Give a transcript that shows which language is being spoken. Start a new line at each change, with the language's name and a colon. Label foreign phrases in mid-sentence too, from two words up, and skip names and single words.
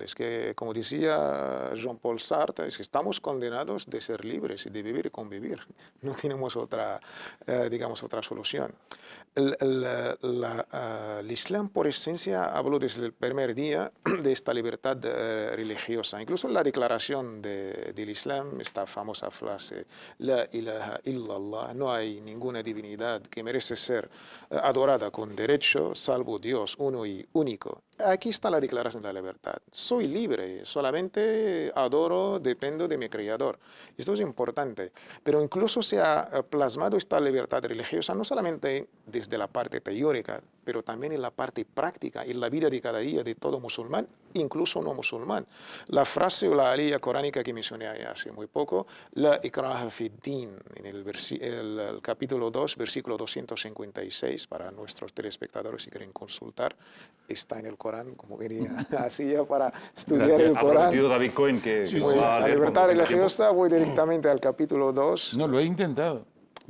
Spanish: Es que, como decía Jean-Paul Sartre, es que estamos condenados de ser libres y de vivir y convivir. No tenemos otra, digamos, otra solución. El Islam, por esencia, habló desde el primer día de esta libertad religiosa. Incluso en la declaración del Islam, esta famosa frase,
Arabic: لا إله إلا الله,
Spanish: no hay ninguna divinidad que merece ser adorada con derecho, salvo Dios, uno y único. Aquí está la declaración de la libertad. Soy libre, solamente adoro, dependo de mi Creador. Esto es importante. Pero incluso se ha plasmado esta libertad religiosa no solamente desde la parte teórica, pero también en la parte práctica, en la vida de cada día de todo musulmán, incluso no musulmán. La frase o la alía coránica que mencioné hace muy poco,
Arabic: لا إكراه في دين,
Spanish: en el capítulo 2, versículo 256, para nuestros telespectadores si quieren consultar, está en el Corán, como quería, así ya para estudiar Gracias. el Ha Corán. prometido David Cohen que va a La leer libertad cuando tenga religiosa, voy directamente al capítulo 2. No, lo he intentado. Lo